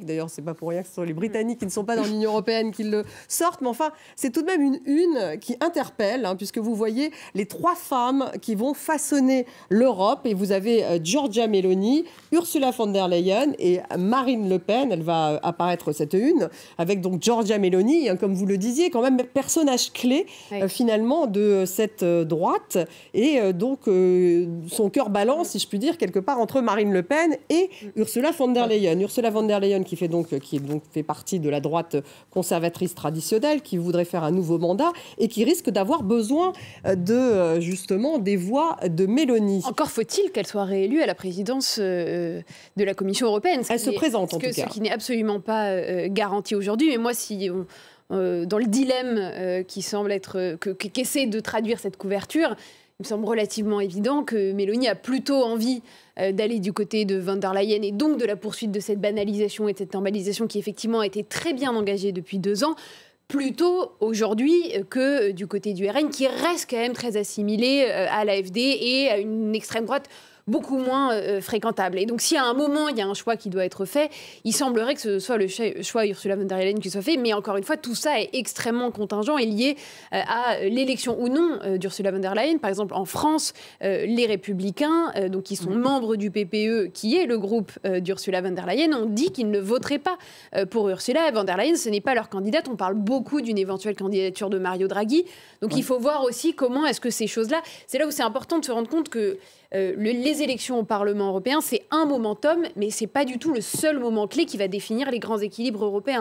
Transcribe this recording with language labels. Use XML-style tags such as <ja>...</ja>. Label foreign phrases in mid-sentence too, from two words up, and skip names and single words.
<fr>D'ailleurs, c'est pas pour rien que ce sont les Britanniques qui ne sont pas dans l'Union européenne qui le sortent, mais enfin, c'est tout de même une une qui interpelle, puisque vous voyez les 3 femmes qui vont façonner l'Europe, et vous avez Giorgia Meloni, Ursula von der Leyen et Marine Le Pen. Elle va apparaître cette une, avec donc Giorgia Meloni, comme vous le disiez, quand même personnage clé finalement de cette droite, et donc son cœur balance, si je puis dire, quelque part entre Marine Le Pen et Ursula von der Leyen. Ursula von der Leyen qui fait partie de la droite conservatrice traditionnelle, qui voudrait faire un nouveau mandat et qui risque d'avoir besoin justement des voix de Meloni. Encore faut-il qu'elle soit réélue à la présidence de la Commission européenne. Elle se présente en tout cas. Ce qui n'est absolument pas garanti aujourd'hui. Mais moi, si dans le dilemme qui semble être qu'essaie de traduire cette couverture, il me semble relativement évident que Meloni a plutôt envie d'aller du côté de von der Leyen, et donc de la poursuite de cette banalisation et de cette normalisation qui effectivement a été très bien engagée depuis 2 ans, plutôt aujourd'hui que du côté du RN, qui reste quand même très assimilé à l'AfD et à une extrême droite beaucoup moins fréquentable. Et donc, si à un moment, il y a un choix qui doit être fait, il semblerait que ce soit le choix Ursula von der Leyen qui soit fait. Mais encore une fois, tout ça est extrêmement contingent et lié à l'élection ou non d'Ursula von der Leyen. Par exemple, en France, les Républicains, donc qui sont membres du PPE, qui est le groupe d'Ursula von der Leyen, ont dit qu'ils ne voteraient pas pour Ursula von der Leyen. Ce n'est pas leur candidate. On parle beaucoup d'une éventuelle candidature de Mario Draghi. Donc, il faut voir aussi comment est-ce que ces choses-là... C'est là où c'est important de se rendre compte que les élections au Parlement européen, c'est un momentum, mais ce n'est pas du tout le seul moment clé qui va définir les grands équilibres européens.</fr>